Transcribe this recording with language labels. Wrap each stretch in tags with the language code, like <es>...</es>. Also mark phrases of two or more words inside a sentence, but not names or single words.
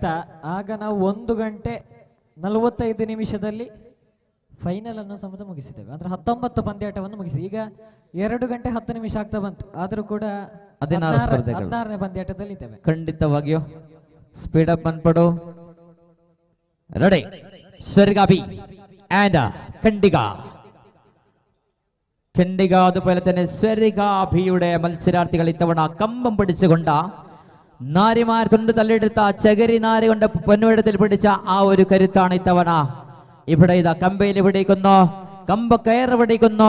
<kn>ಆಗ ನಾವು 1 ಗಂಟೆ 45 ನಿಮಿಷದಲ್ಲಿ ಫೈನಲ್ ಅನ್ನು ಸಮೇತ ಮುಗಿಸಿದ್ದೇವೆ. ಅಂದ್ರೆ 19 ಪಂದ್ಯಾಟವನ್ನು ಮುಗಿಸಿ. ಈಗ 2 ಗಂಟೆ 10 ನಿಮಿಷ ಆಗ್ತಾ ಬಂತು, ಆದ್ರೂ ಕೂಡ 16ನೇ ಪಂದ್ಯಾಟದಲ್ಲಿ ಇದ್ದೇವೆ. ಖಂಡಿತವಾಗಿಯೂ</kn> <en>speed up</en> <kn>ಅನ್ಪಡು.</kn> <ml>ರೆಡಿ, ಸ್ವರ್ಗ ಬಿ ಆ್ಯಂಡ್ കണ്ടിക അതുപോലെ തന്നെ സ്വരിക ബിയുടെ മത്സരാർത്ഥികൾ ഇത്തവണ കമ്പം പിടിച്ചുകൊണ്ട് നാരിമാർ തൊണ്ട് തള്ളിയെടുത്ത ചകരി നാരി കൊണ്ട് പൊന്നുവിടത്തിൽ പിടിച്ച ആ ഒരു കരുത്താണ് ഇത്തവണ. ഇവിടെ ഇതാ കമ്പയിൽ പിടിക്കുന്നു, കമ്പ കയറ് പിടിക്കുന്നു.</ml>